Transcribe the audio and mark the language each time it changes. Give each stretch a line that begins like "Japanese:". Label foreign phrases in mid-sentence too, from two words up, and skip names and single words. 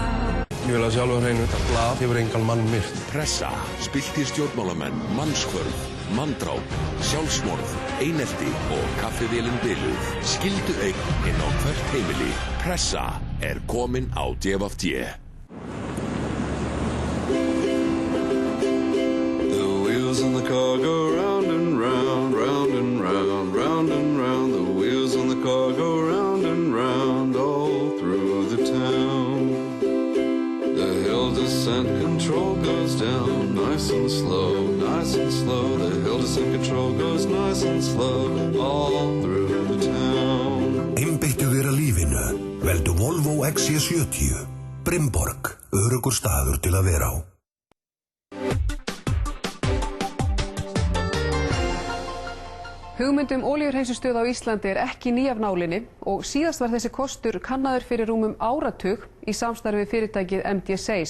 Icelandic: Ég vil að sjálfur hreinu, þetta blað hefur engan mann myrt. Pressa, spilltir stjórnmálamenn, mannskvörf, manndráp, sjálfsmorð, einelti og kaffivélin biluð. Skildu eign inn á hvert heimili. Pressa er komin á DFD.
English: The wheels on the car go round and round, round and round, round and round. The wheels on the car go round and round all through the town. The hill descent control goes down nice and slow, nice and slow. The hill descent control goes nice and slow all through the town.
Icelandic: Einbeittu þér að lífinu. Veldu Volvo XC70. Brimborg, öruggur staður til að vera á. Hugmyndum olíuhreinsustöð á Íslandi er ekki ný af nálinni og síðast var þessi kostur kannaður fyrir rúmum áratug í samstarfi við fyrirtækið MDSAs.